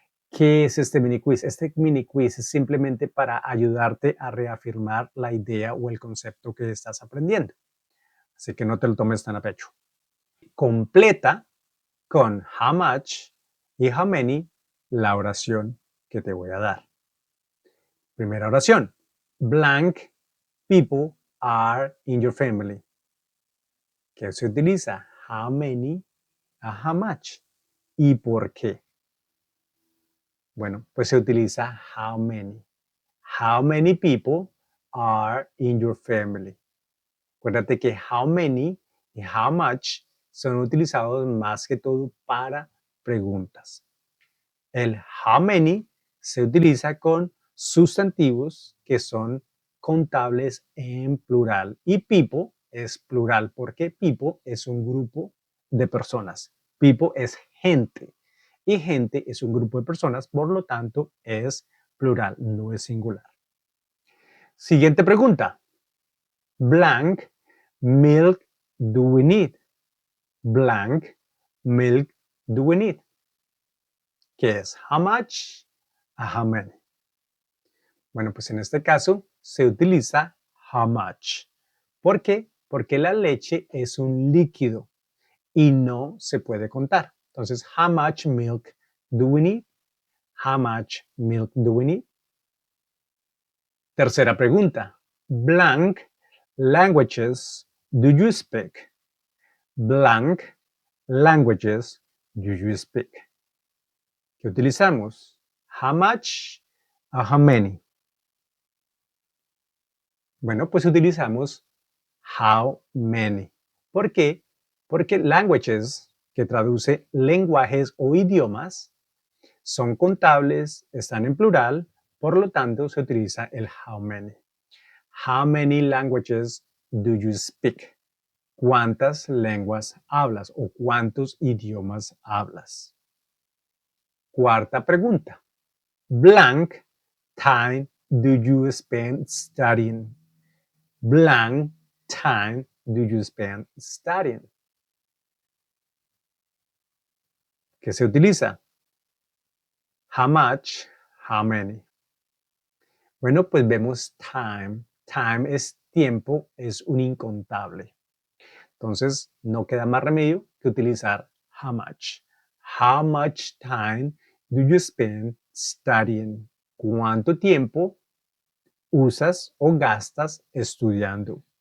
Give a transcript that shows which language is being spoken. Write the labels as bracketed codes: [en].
[es] ¿Qué es este mini quiz? Este mini quiz es simplemente para ayudarte a reafirmar la idea o el concepto que estás aprendiendo. Así que no te lo tomes tan a pecho. Completa con [en] how much [es] y [en] how many [es] la oración que te voy a dar. Primera oración. [en] Blank people are in your family. [es] ¿Qué se utiliza? [en] How many [es] a [en] how much. [es] ¿Y por qué? Bueno, pues se utiliza [en] how many. How many people are in your family? [es] Acuérdate que [en] how many [es] y [en] how much [es] son utilizados más que todo para preguntas. El [en] how many [es] se utiliza con sustantivos que son contables en plural y people es plural porque people es un grupo de personas. People es gente y gente es un grupo de personas, por lo tanto es plural, no es singular. Siguiente pregunta. [en] Blank milk do we need? Blank milk do we need? [es] ¿Qué es? [en] How much a how many. [es] Bueno, pues en este caso se utiliza [en] how much. [es] ¿Por qué? Porque la leche es un líquido y no se puede contar. [en] Entonces, how much milk do we need? How much milk do we need? [es] Tercera pregunta. [en] Blank languages do you speak? Blank languages do you speak? [es] ¿Qué utilizamos? [en] How much a how many. [es] Bueno, pues utilizamos [en] how many. [es] ¿Por qué? Porque languages, que traduce lenguajes o idiomas, son contables, están en plural, por lo tanto se utiliza el [en] how many. How many languages do you speak? [es] ¿Cuántas lenguas hablas o cuántos idiomas hablas? Cuarta pregunta. [en] Blank time do you spend studying? Blank time do you spend studying? [es] ¿Qué se utiliza? [en] How much, how many. [es] Bueno, pues vemos time. Time es tiempo, es un incontable. Entonces, no queda más remedio que utilizar [en] how much. How much time do you spend studying? [es] ¿Cuánto tiempo usas o gastas estudiando?